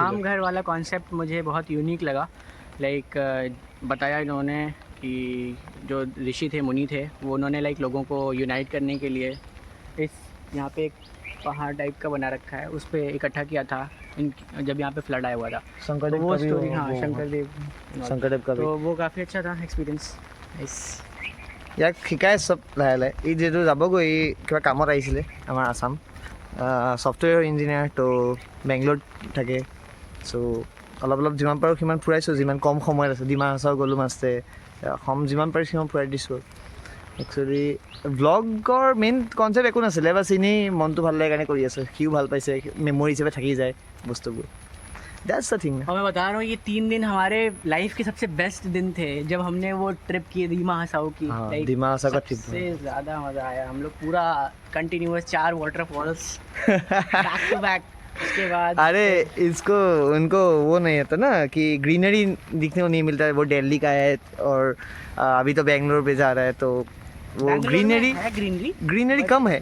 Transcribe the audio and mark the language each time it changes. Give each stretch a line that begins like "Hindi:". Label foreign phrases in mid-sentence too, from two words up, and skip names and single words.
Hindi: नाम घर वाला कॉन्सेप्ट मुझे बहुत यूनिक लगा लाइक बताया इन्होंने कि जो ऋषि थे मुनि थे वो उन्होंने लाइक लोगों को यूनाइट करने के लिए इस यहाँ पे एक पहाड़ टाइप का बना रखा है उस पर इकट्ठा किया था जब यहाँ पे फ्लड आया हुआ था शंकरदेव वो का भी स्टोरी हाँ शंकरदेव का भी तो वो काफ़ी अच्छा था एक्सपीरियंस इस
Assamese: ইয়াক শিকাই চব লাহে লাহে ই যিহেতু যাবগৈ ই কিবা কামত আহিছিলে আমাৰ আছাম
English: software engineer
Assamese: তো বেংগলোৰত থাকে চ' অলপ অলপ যিমান পাৰোঁ সিমান ফুৰাইছোঁ যিমান কম সময়ত আছে ডিমা হাছাও গ'লোঁ মাছতে অসম যিমান পাৰিছোঁ সিমান ফুৰাই দিছোঁ একচুৱেলি ব্লগৰ
English: main concept
Assamese: একো নাছিলে বাছ এনেই মনটো ভাল লাগে কাৰণে কৰি আছে সিও ভাল পাইছে মেমৰি হিচাপে থাকি যায় বস্তুবোৰ
English: That's the thing.
Hindi: और मैं बता रहा हूँ ये 3 दिन हमारे लाइफ के सबसे बेस्ट दिन थे जब हमने वो ट्रिप की दीमा हसाओ की दीमा हसाओ का ट्रिप सबसे ज़्यादा मज़ा आया हम लोग पूरा कंटिन्यूअस 4
English: waterfalls back to back
Hindi: उसके बाद अरे इसको उनको वो नहीं होता ना कि ग्रीनरी दिखने को नहीं मिलता है वो दिल्ली का है और अभी तो बेंगलोर पे जा रहा है तो वो ग्रीनरी कम है